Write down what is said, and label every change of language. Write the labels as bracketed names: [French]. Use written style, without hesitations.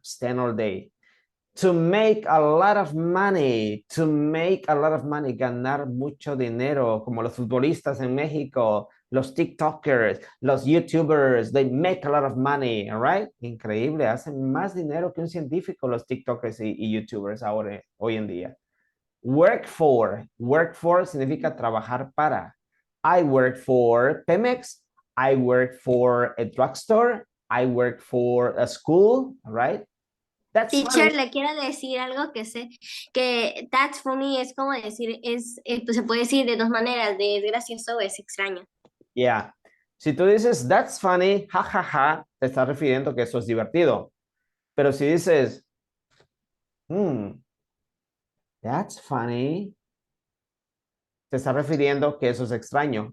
[English] Stand all day. To make a lot of money, [Spanish] ganar mucho dinero, como los futbolistas en México, los TikTokers, los YouTubers, [English] they make a lot of money, all right? [Spanish] Increíble, hacen más dinero que un científico los TikTokers y YouTubers ahora, hoy en día. Work for significa trabajar para. [English] I work for Pemex, I work for a drugstore, I work for a school, all right? That's Teacher, funny. [Spanish] le quiero decir algo que sé, que [English] that's funny [Spanish] es como decir, pues se puede decir de dos maneras, de es gracioso o es extraño. Yeah. Si tú dices, [English] that's funny, [Spanish] jajaja, ja, ja, te estás refiriendo que eso es divertido. Pero si dices, [English] that's funny, [Spanish] te estás refiriendo que eso es extraño.